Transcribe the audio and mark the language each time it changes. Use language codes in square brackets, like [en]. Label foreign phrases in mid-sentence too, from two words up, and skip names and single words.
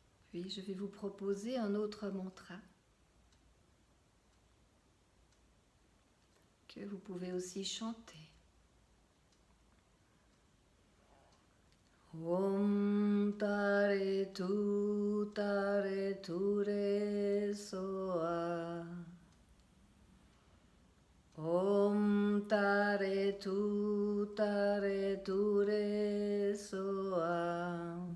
[fr] Puis je vais vous proposer un autre mantra que vous pouvez aussi chanter. [sa] Om tare tu re soa. Om tare tu re soa.